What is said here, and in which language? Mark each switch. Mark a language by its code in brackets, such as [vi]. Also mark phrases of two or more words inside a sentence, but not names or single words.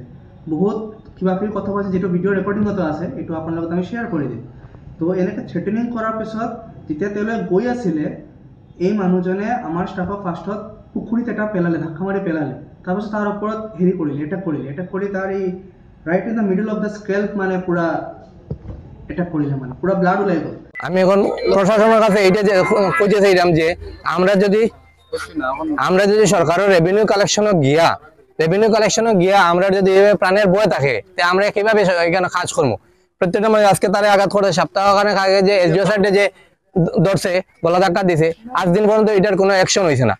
[as] বহুত কিবা কিবি কথা কৈছে, যিটো ভিডিঅ' ৰেকৰ্ডিঙতো আছে, এইটো আপোনাৰ লগত আমি শ্বেয়াৰ কৰি দিম। তো এনেকৈ থ্ৰেটেনিং কৰাৰ পিছত যেতিয়া তেওঁলোকে গৈ আছিলে, এই মানুহজনে আমাৰ ষ্টাফক ফাৰ্ষ্টত পুখুৰীত এটা পেলালে, ধাক্কা মাৰি পেলালে। তাৰপিছত তাৰ ওপৰত হেৰি কৰিলে, এটেক কৰি তাৰ এই [en] right in the middle of the scalp [as] মানে পুৰা এটেক কৰিলে, মানে পুরা ব্লাড উলাই গেল। [bn] আমি এখন প্রশাসনের কাছে এইটা যে কইতে চাইলাম যে আমরা যদি সরকারের রেভিনিউ কালেকশনে গিয়া আমরা যদি প্রাণের বয় থাকে তে আমরা কিভাবে এখানে কাজ করবো? প্রত্যেকটা মানে আজকে তারে আঘাত করে সপ্তাহখানেক আগে যে এসডিও সাইডে যে ধরছে, গলা ধাক্কা দিছে, আজ দিন পর্যন্ত এটার কোনো অ্যাকশন হয়েছে না।